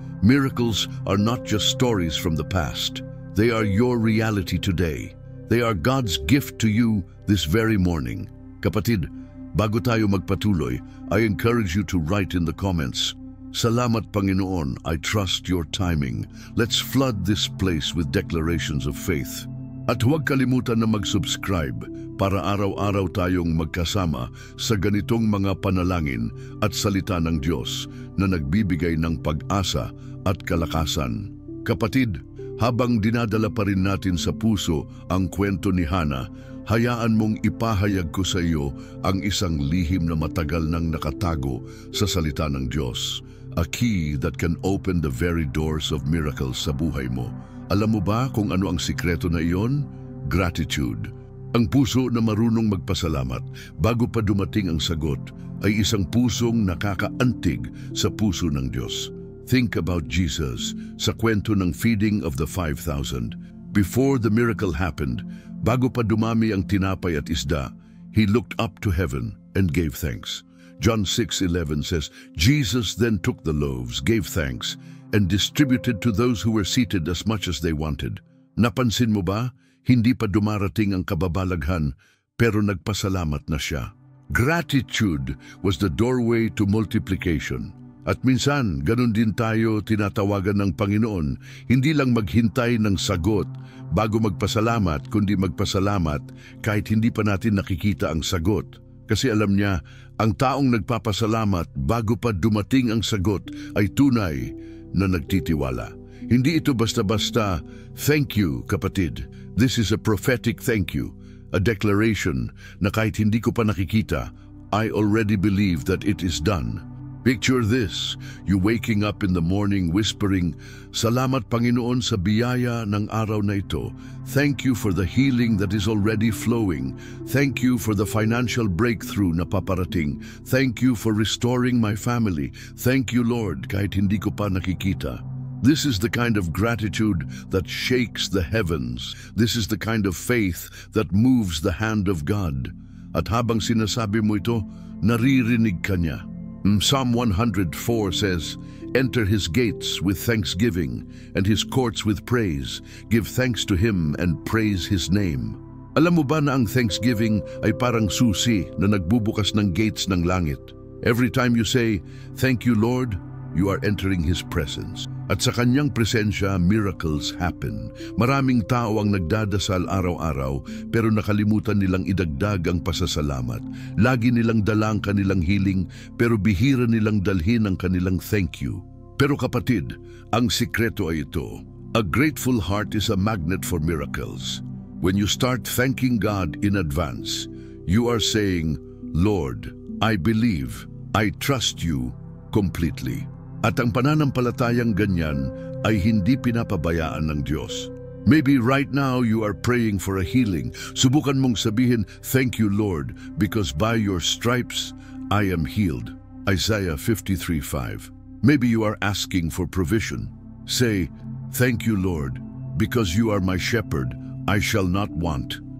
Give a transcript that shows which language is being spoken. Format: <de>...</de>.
<en>Miracles are not just stories from the past. They are your reality today. They are God's gift to you this very morning. Kapatid,</en> <tl>bago tayo magpatuloy,</tl> <en>I encourage you to write in the comments,</en> <tl>"Salamat Panginoon,</tl> <en>I trust your timing." Let's flood this place with declarations of faith.</en> <tl>At huwag kalimutan na mag-subscribe para araw-araw tayong magkasama sa ganitong mga panalangin at salita ng Diyos na nagbibigay ng pag-asa at kalakasan. Kapatid, habang dinadala pa rin natin sa puso ang kwento ni Hana, hayaan mong ipahayag ko sa iyo ang isang lihim na matagal nang nakatago sa salita ng Diyos.</tl> <en>A key that can open the very doors of miracles</en> <tl>sa buhay mo. Alam mo ba kung ano ang sikreto na iyon? Gratitude. Ang puso na marunong magpasalamat bago pa dumating ang sagot ay isang pusong nakakaantig sa puso ng Diyos.</tl> <en>Think about Jesus</en> <tl>sa kwento ng</tl> <en>feeding of the 5,000. Before the miracle happened,</en> <tl>bago pa dumami ang tinapay at isda,</tl> <en>He looked up to heaven and gave thanks. John 6:11 says, Jesus then took the loaves, gave thanks, and distributed to those who were seated as much as they wanted.</en> <tl>Napansin mo ba? Hindi pa dumarating ang kababalaghan, pero nagpasalamat na siya.</tl> <en>Gratitude was the doorway to multiplication.</en> <tl>At minsan, ganun din tayo tinatawagan ng Panginoon, hindi lang maghintay ng sagot bago magpasalamat, kundi magpasalamat kahit hindi pa natin nakikita ang sagot. Kasi alam niya, ang taong nagpapasalamat bago pa dumating ang sagot ay tunay na nagtitiwala. Hindi ito basta-basta, thank you, kapatid.</tl> <en>This is a prophetic thank you, a declaration</en> <tl>na kahit hindi ko pa nakikita,</tl> <en>I already believe that it is done. Picture this, you waking up in the morning whispering,</en> <tl>"Salamat Panginoon sa biyaya ng araw na ito.</tl> <en>Thank you for the healing that is already flowing. Thank you for the financial breakthrough</en> <tl>na paparating.</tl> <en>Thank you for restoring my family. Thank you, Lord,"</en> <tl>kahit hindi ko pa nakikita.</tl> <en>This is the kind of gratitude that shakes the heavens. This is the kind of faith that moves the hand of God.</en> <tl>At habang sinasabi mo ito, naririnig ka niya.</tl> <en>Psalm 104 says, "Enter his gates with thanksgiving and his courts with praise. Give thanks to him and praise his name."</en> <tl>Alam mo ba na ang thanksgiving ay parang susi na nagbubukas ng gates ng langit?</tl> <en>Every time you say, "Thank you, Lord," you are entering his presence.</en> <tl>At sa kanyang presensya,</tl> <en>miracles happen.</en> <tl>Maraming tao ang nagdadasal araw-araw pero nakalimutan nilang idagdag ang pasasalamat. Lagi nilang dala ang kanilang healing pero bihira nilang dalhin ang kanilang thank you. Pero kapatid, ang sikreto ay ito.</tl> <en>A grateful heart is a magnet for miracles. When you start thanking God in advance, you are saying, "Lord, I believe, I trust you completely."</en> <tl>At ang pananampalatayang ganyan ay hindi pinapabayaan ng Diyos.</tl> <en>Maybe right now you are praying for a healing.</en> <tl>Subukan mong sabihin,</tl> <en>"Thank you, Lord, because by your stripes I am healed." Isaiah 53:5. Maybe you are asking for provision. Say, "Thank you, Lord, because you are my shepherd, I shall not want."</en>